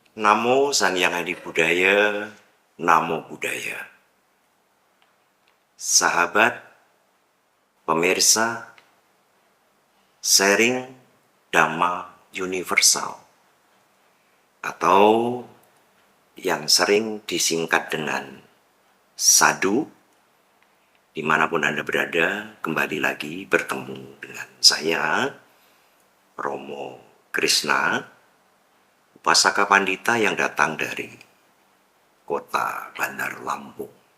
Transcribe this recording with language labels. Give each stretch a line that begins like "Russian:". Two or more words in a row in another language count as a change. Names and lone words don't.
Pali: Namo Sang Hyang Adi Budaya, Namo Buddhaya.
Indonesian: Sahabat, pemirsa, sharing Dhamma Universal atau yang sering disingkat dengan Sadhu. Dimanapun Anda berada, kembali lagi bertemu dengan saya, Romo Krishna, Upasaka Pandita yang datang dari kota Bandar Lampung.